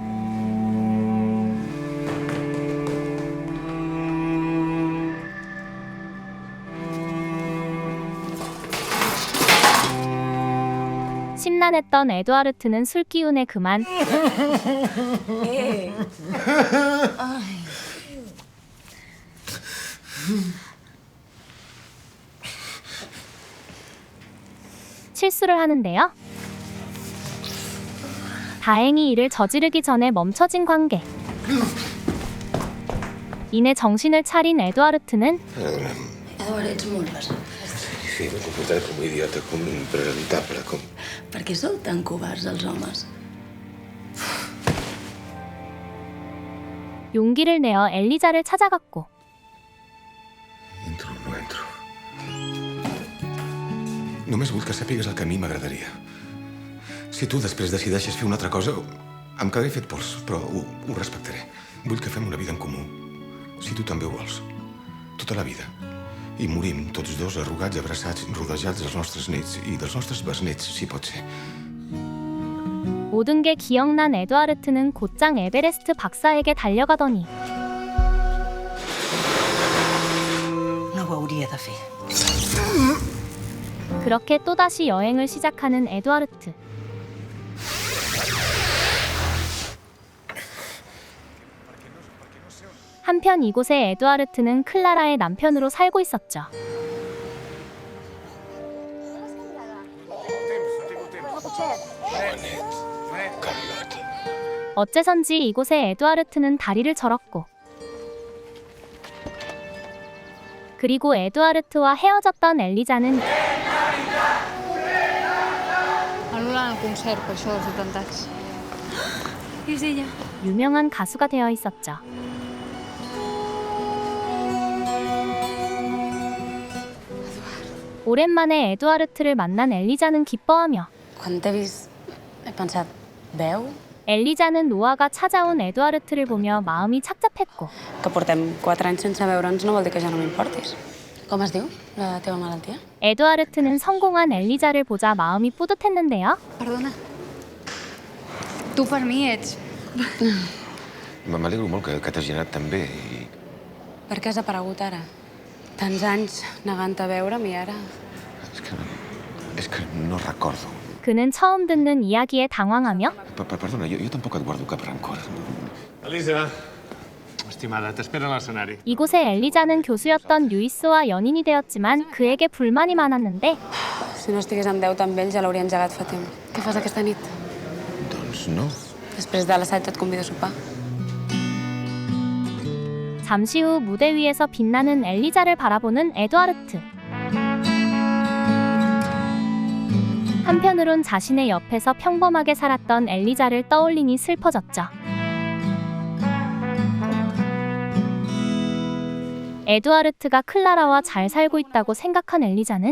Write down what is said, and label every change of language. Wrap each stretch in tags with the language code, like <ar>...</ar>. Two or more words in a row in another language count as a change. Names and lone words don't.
<ko>심란했던 에두아르트는 술 기운에 그만 실수를 하는데요. 다행히 이를 저지르기 전에 멈춰진 관계. 이내 정신을 차린 에두아르트는</ko> <ca>Eduard, ets molt pesat. Sí, m'he comportat com un idiota, com un impresentable, com... Per què sou tan covards, els homes?</ca> <ko>용기를 내어 엘리자를 찾아갔고</ko> <ca>Entro o no entro? Només vull que sàpigues el que a mi m'agradaria. Si tu després decideixes fer una altra cosa, em quedaré fet pols, però ho respectaré. Vull que fem una vida en comú. Si tu també ho vols. Tota la vida. I morim tots dos arrugats, abraçats, rodejats dels nostres nets i dels nostres besnets, si pot ser.</ca> <ko>모든 게 기억난 에두아르트는 곧장 에베레스트 박사에게 달려가더니</ko> <ca>No ho hauria de fer.</ca> <ko>그렇게 또다시 여행을 시작하는 에두아르트. 한편 이곳에 에두아르트는 클라라의 남편으로 살고 있었죠. 어째선지 이곳에 에두아르트는 다리를 절었고 그리고 에두아르트와 헤어졌던 엘리자는</ko> <ca>Anul·lant el concert per això dels atemptats. Qui és ella?</ca> <ko>유명한 가수가 되어 있었죠. 오랜만에 에두아르트를 만난 엘리자는 기뻐하며</ko> <ca>Quan t'he vist, he pensat, veu?</ca> <ko>엘리자는 노아가 찾아온 에두아르트를 보며 마음이 착잡했고</ko> <ca>Que portem 4 anys sense veure'ns no vol dir que ja no m'importis. Com es diu, la teva malaltia?</ca> <ko>에두아르트는 성공한 엘리자를 보자 마음이 뿌듯했는데요.</ko> <ca>Perdona. Tu per mi ets... M'alegro molt que t'hagi anat tan bé i... Per què has aparegut ara? Tants anys negant a veure'm i ara... És que no recordo.</ca> <ko>그는 처음 듣는 이야기에 당황하며</ko> <ca>Perdona, jo tampoc et guardo cap rancor. Elisa, estimada, t'espero a l'escenari.</ca> <ko>이곳에 엘리자는 교수였던 루이스와 연인이 되었지만 그에게 불만이 많았는데</ko> <ca>Si no estigués en deute amb ell ja l'hauria engegat fa temps. Què fas aquesta nit? Doncs no. Després de l'assaig et convido a sopar.</ca> <ko>잠시 후 무대 위에서 빛나는 엘리자를 바라보는 에두아르트. 한편으론 자신의 옆에서 평범하게 살았던 엘리자를 떠올리니 슬퍼졌죠. 에두아르트가 클라라와 잘 살고 있다고 생각한 엘리자는</ko>